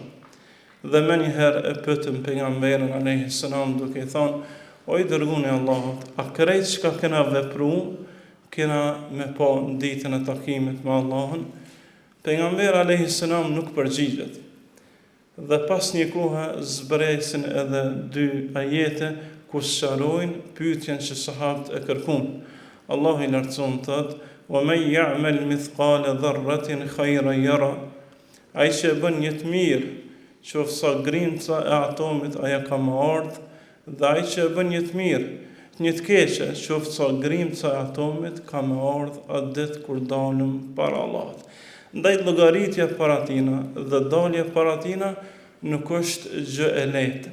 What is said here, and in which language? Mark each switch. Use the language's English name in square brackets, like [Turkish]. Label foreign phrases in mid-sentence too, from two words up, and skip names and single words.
[Albanian] Dhe më njëherë e pyetën pejgamberin [Arabic] عليه السلام [Albanian] duke i thonë: "O i dërguari i Allahut, a krejt çka kena vepruar, kena me pa në ditën e takimit me Allahun?" Pejgamberi [Arabic] عليه السلام [Albanian] nuk përgjigjet. Dhe pas një kohe zbresin edhe 2 ajete ku sqarojnë pyetjen që sahabët e kërkuan. Allahu i lartësuar thotë: [Arabic] "ومن يعمل مثقال ذرة خيرا يره." [Albanian] Ai që bën një të mirë, qoftë sa grimca e atomit aja ka më ardhë, dhe ai që bën një të mirë, një të keqe, qoftë sa grimca e atomit ka më ardhë atë ditë kur dalim para Allahut. Ndaj llogaritja para tina dhe dalja para tina nuk është gjë e lehtë.